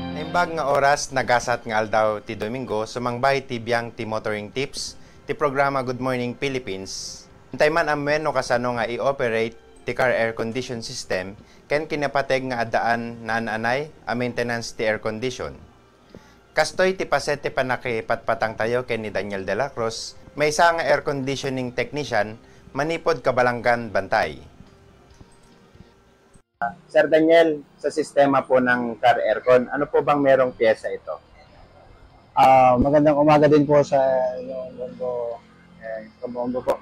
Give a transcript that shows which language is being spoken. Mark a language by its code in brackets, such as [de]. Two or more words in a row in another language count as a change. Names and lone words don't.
[ilo] Imbag nga oras nagasat nga aldaw ti Domingo sumangbay ti biyang ti [en] motoring tips [ilo] ti programa Good Morning Philippines. Hintay man amen no kasano nga i-operate ti [en] car air condition system [ilo] ken kinapateg nga adaan naan-anay a maintenance ti [en] air condition. [ilo] Kastoy ti paset ti panakipatpatang tayo ken ni Daniel de la Cruz, may isa nga [en] air conditioning technician [ilo] manipod Kabalanggan, Bantay. Sir Daniel, [tl] sa sistema po ng car aircon, ano po bang merong pyesa ito? Magandang umaga din po sa inyong Bombo po.